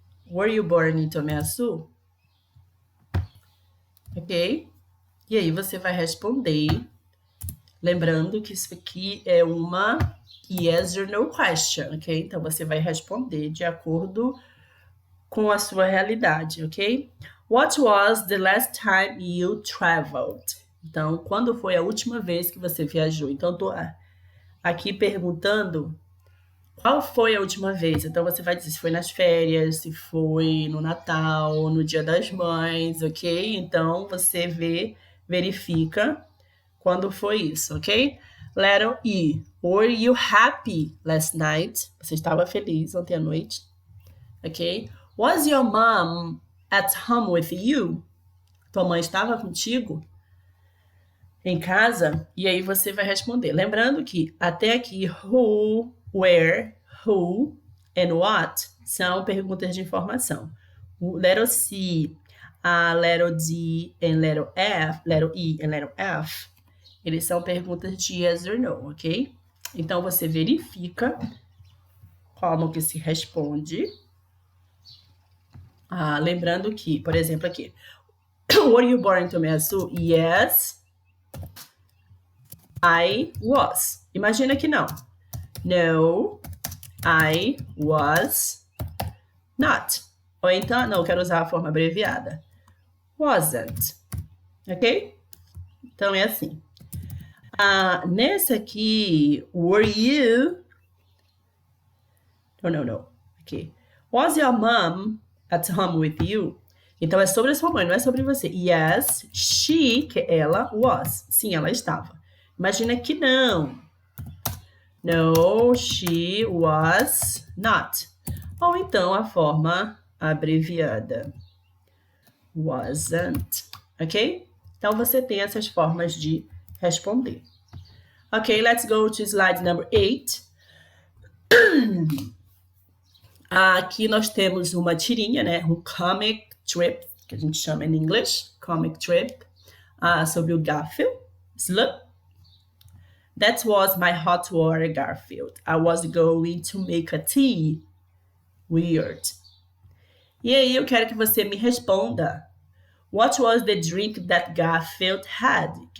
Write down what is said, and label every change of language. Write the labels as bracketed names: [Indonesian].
[English] Were you born in Tomé-Açu? Ok? [Portuguese] E aí você vai responder, lembrando que isso aqui é uma [English] yes or no question, [Portuguese] ok? Então você vai responder de acordo com a sua realidade, ok? [English] What was the last time you traveled? [Portuguese] Então, quando foi a última vez que você viajou? Então, tô aqui perguntando qual foi a última vez. Então, você vai dizer se foi nas férias, se foi no Natal, no Dia das Mães, ok? Então, você verifica quando foi isso, ok? [English] Letter E. Were you happy last night? [Portuguese] Você estava feliz ontem à noite, ok? [English] Was your mom at home with you? [Portuguese] Tua mãe estava contigo em casa? E aí você vai responder. Lembrando que até aqui, [English] who, where, who and what [Portuguese] são perguntas de informação. O letter C, a letter D e letter E e letter F, eles são perguntas de [English] yes or no, [Portuguese] ok? Então você verifica como que se responde. Lembrando que, por exemplo, aqui, [English] were you born in Tomé-Açu? Yes, I was. [Portuguese] Imagina que não. [English] No, I was not. [Portuguese] Ou então, não, eu quero usar a forma abreviada. [English] Wasn't. [Portuguese] Ok? Então, é assim. Nessa aqui, [English] were you... No. Ok. Was your mom at home with you? [Portuguese] Então, é sobre a sua mãe, não é sobre você. [English] Yes, she, [Portuguese] que ela, [English] was. [Portuguese] Sim, ela estava. Imagina que não. [English] No, she was not. [Portuguese] Ou então a forma abreviada. [English] Wasn't. [Portuguese] Ok? Então você tem essas formas de responder. Ok, [English] let's go to slide number 8. [Portuguese] Aqui nós temos uma tirinha, né? Um comic strip, que a gente chama em inglês, comic strip, sobre o Garfield. Slup. [English] That was my hot water, Garfield. I was going to make a tea. Weird. [Portuguese] E aí eu quero que você me responda. [English] What was the drink that Garfield had?